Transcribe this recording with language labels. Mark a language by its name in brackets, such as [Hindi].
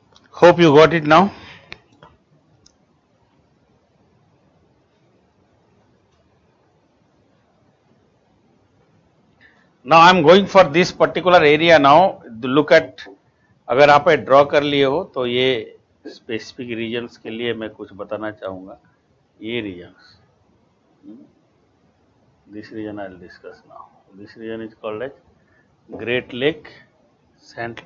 [English] Hope you got it now. Now I am going for this particular area now. Look at, [Hindi] अगर आप draw कर लिए हो तो ये स्पेसिफिक रीजन्स के लिए मैं कुछ बताना चाहूँगा. ये regions, [English] this region I will discuss now. This region is called as Great Lake St.